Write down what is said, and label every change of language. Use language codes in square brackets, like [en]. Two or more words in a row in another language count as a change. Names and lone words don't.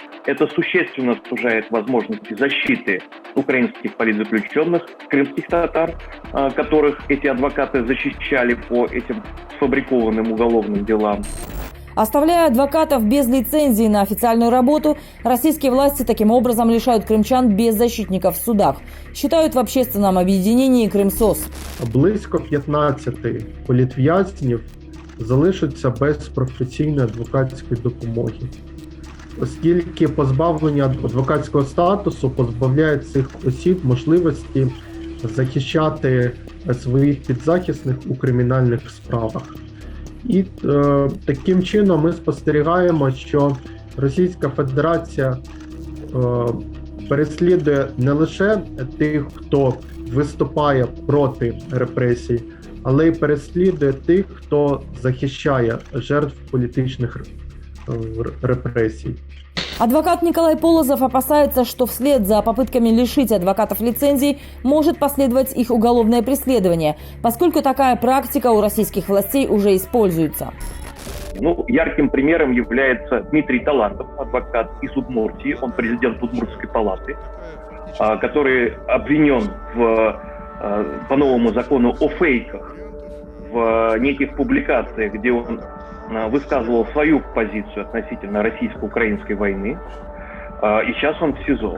[ru] Это существенно сужает возможности защиты украинских политзаключенных, крымских татар, которых эти адвокаты защищали по этим сфабрикованным уголовным делам. Оставляя адвокатов без лицензии на официальную работу, российские власти таким образом лишают крымчан без защитников в судах, считают в общественном объединении «Крымсос». [uk] Близько 15 політв'язнів залишаться без професійної адвокатської допомоги. оскільки позбавлення адвокатського статусу позбавляє цих осіб можливості захищати своїх підзахисних у кримінальних справах. І таким чином ми спостерігаємо, що Російська Федерація переслідує не лише тих, хто виступає проти репресій, але й переслідує тих, хто захищає жертв політичних репрессий. [ru] Адвокат Николай Полозов опасается, что вслед за попытками лишить адвокатов лицензий может последовать их уголовное преследование, поскольку такая практика у российских властей уже используется. Ярким примером является Дмитрий Талантов, адвокат из Удмуртии, он президент Удмуртской палаты, который обвинен по новому закону о фейках в неких публикациях, где он высказывал свою позицию относительно российско-украинской войны, и сейчас он в СИЗО.